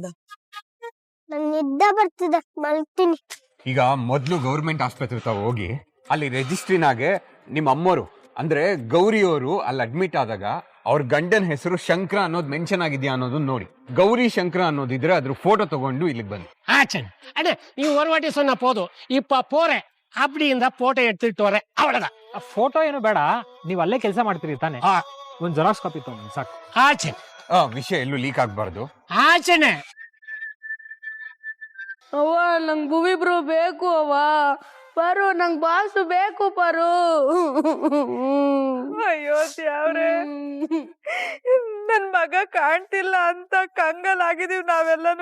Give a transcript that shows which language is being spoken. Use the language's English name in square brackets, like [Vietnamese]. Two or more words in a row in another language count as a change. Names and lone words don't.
[Kannada] ನಂಗ್ ನಿದ್ದೆ ಬರ್ತಿದೆ, ಮಲ್ತೀನಿ. ಈಗ ಮೊದ್ಲು ಗೌರ್ಮೆಂಟ್ ಆಸ್ಪತ್ರೆ ತಾವ ಹೋಗಿ ಅಲ್ಲಿ ರಿಜಿಸ್ಟ್ರಿನಾಗೆ ನಿಮ್ಮ ಅಮ್ಮೋರು ಅಂದ್ರೆ ಗೌರಿಯವರು ಅಲ್ಲಿ ಅಡ್ಮಿಟ್ ಆದಾಗ ಅವ್ರ ಗಂಡನ ಹೆಸರು ಶಂಕರ ಅನ್ನೋದು ಮೆನ್ಷನ್ ಆಗಿದ್ಯಾ ಅನ್ನೋದನ್ನ ನೋಡಿ. ಗೌರಿ ಶಂಕರ ಅನ್ನೋದಿದ್ರೆ ಅದ್ರ ಫೋಟೋ ತಗೊಂಡು ಇಲ್ಲಿಗೆ ಬನ್ನಿ. [Tamil] ஆச்சன் அண்ணே நீ ஒரு வாட்டி சொன்னா போதும், இப்ப போறேன் அப்படிಯಿಂದ ಫೋಟೋ எடுத்துட்டு வரேன் அவ்வளவுதான். [Kannada] ಫೋಟೋ ಏನು ಬೇಡ, ನೀವ್ ಅಲ್ಲೇ ಕೆಲಸ ಮಾಡ್ತೀರಿ ತಾನೆ? ಒಂದ್ ಜೆರಾಕ್ಸ್ ಕಾಪಿ ತಗೊಂಡು ಸಾಕು. [Tamil] ஆச்சன் [Kannada] ವಿಷಯ ಎಲ್ಲೂ ಲೀಕ್ ಆಗ್ಬಾರ್ದು. [Tamil] ஆச்சனே [Kannada] ಅವ್ವ ನಂಗ್ ಭುವಿ ಬ್ರೋ ಬೇಕು. ಅವ್ವ ಪರು, ನಂಗ್ ಬಾಸು ಬೇಕು ಪರು. ಅಯ್ಯೋ ದೇವ್ರೆ, ನನ್ ಮಗ ಕಾಣ್ತಿಲ್ಲ ಅಂತ ಕಂಗಲ್ ಆಗಿದೀವಿ ನಾವೆಲ್ಲನೂ.